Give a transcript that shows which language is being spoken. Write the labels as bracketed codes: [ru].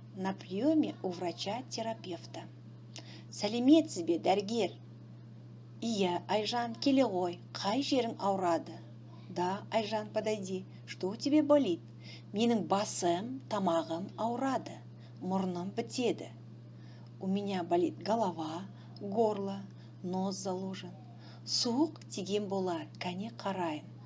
[ru] На приеме у врача-терапевта. [kk] Сәлеметсіз бе, дәрігер? Айжан, келе ғой, қай жерің ауырады? [ru] Да, Айжан, подойди. Что у тебя болит? [kk] Менің басым, тамағым ауырады. Мұрным бітеді. [ru] У меня болит голова, горло, нос заложен. [kk] Суық тиген болар, кәне қарайын.